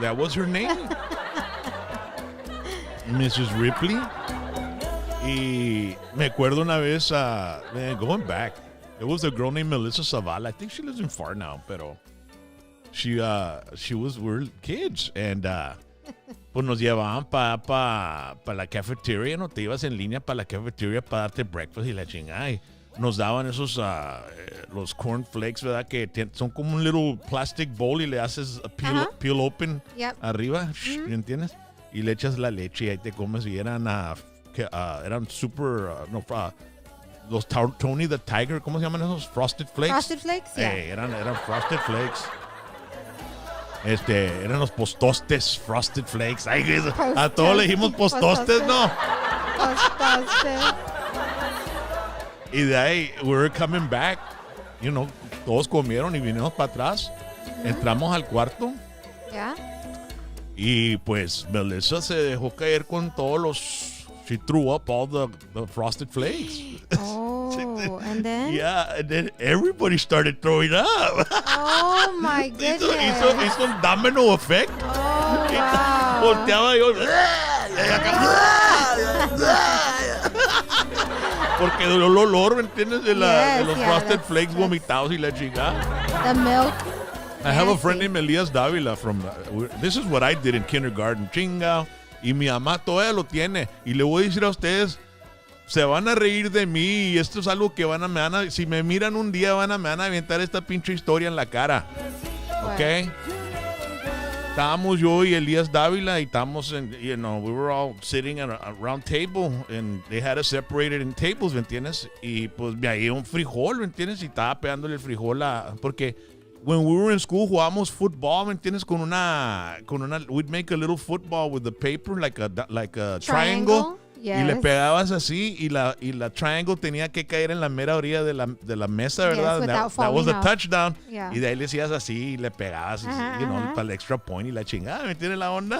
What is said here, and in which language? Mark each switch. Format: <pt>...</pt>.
<en>That was her name. Mrs. Ripley.</en> <es>Y me acuerdo una vez,</es> <en>going back, it was a girl named Melissa Zavala. I think she lives in Far now,</en> <es>pero</es> <en>we were kids, and</en> <es>pues nos llevaban para la cafeteria, ¿no? Te ibas en línea para la cafeteria para darte breakfast y la chingada. Y nos daban esos, los cornflakes, ¿verdad? Que son como un</es> <en>little plastic bowl</en> <es>y le haces</es> <en>peel open</en> <es>arriba, ¿me entiendes? Y le echas la leche y ahí te comes y eran super, los Tony the Tiger, ¿cómo se llaman esos?</es> <en>Frosted Flakes. Frosted Flakes, yeah.</en> <es>Eran Frosted Flakes. Eran los postostes, Frosted Flakes. Ay, a todos le dijimos postostes, ¿no? Postostes. Y de ahí,</es> <en>we were coming back. You know,</en> <es>todos comieron y vinimos para atrás. Entramos al cuarto.</es> <en>Yeah.</en> <es>Y pues Melissa se dejó caer con todos los...</es> <en>She threw up all the Frosted Flakes. Oh, and then? Yeah, and then everybody started throwing up. Oh, my goodness.</en> <es>Hizo un</es> <en>domino effect. Oh, wow.</en> <es>Volteaba yo. Porque el olor, ¿me entiendes? De los Frosted Flakes vomitados y la chingada.</es> <en>The milk. I have a friend named Elias Davila from... this is what I did in kindergarten.</en> <es>Chingao. Y mi mamá todavía lo tiene. Y le voy a decir a ustedes, se van a reír de mí. Y esto es algo que si me miran un día, me van a aventar esta pinche historia en la cara.</es> <en>¿Ok?</en> <es>Estábamos yo y Elías Dávila y estábamos,</es> <en>we were all sitting at a round table and they had us separated in tables,</en> <es>¿me entiendes? Y pues me había un frijol, ¿me entiendes? Y estaba pegándole el frijol porque</es> <en>when we were in school</en> <es>jugábamos football, ¿me entiendes? Con una,</es> <en>we'd make a little football with the paper, like a triangle. Yes.</en> <es>Y le pegabas así y la triangle tenía que caer en la mera orilla de la mesa, ¿verdad?</es> <en>That was the touchdown. Yeah.</en> <es>Y de ahí le hacías así y le pegabas, para el extra point y la chingada, ¿me entiendes la onda?</es>